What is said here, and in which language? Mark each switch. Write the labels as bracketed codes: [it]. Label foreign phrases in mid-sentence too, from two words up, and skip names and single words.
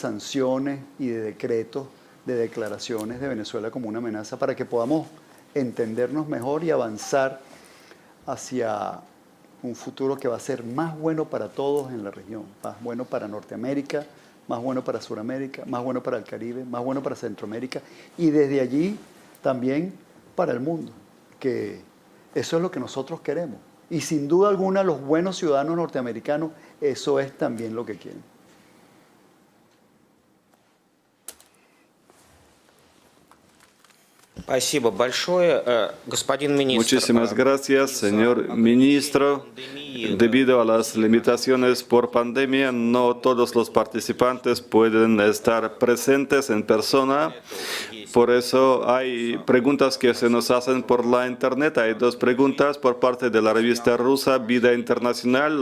[es] sanciones y de decretos, de declaraciones de Venezuela como una amenaza para que podamos entendernos mejor y avanzar hacia un futuro que va a ser más bueno para todos en la región, más bueno para Norteamérica, más bueno para Sudamérica, más bueno para el Caribe, más bueno para Centroamérica y desde allí también para el mundo, que eso es lo que nosotros queremos. Y sin duda alguna los buenos ciudadanos norteamericanos eso es también lo que quieren. [ru] Спасибо большое, господин министр. [es] Muchísimas gracias, señor ministro. Debido a las limitaciones por pandemia, no todos los participantes pueden estar presentes en persona. Por eso hay preguntas que se nos hacen por la internet. Hay dos preguntas por parte de la revista rusa Vida Internacional.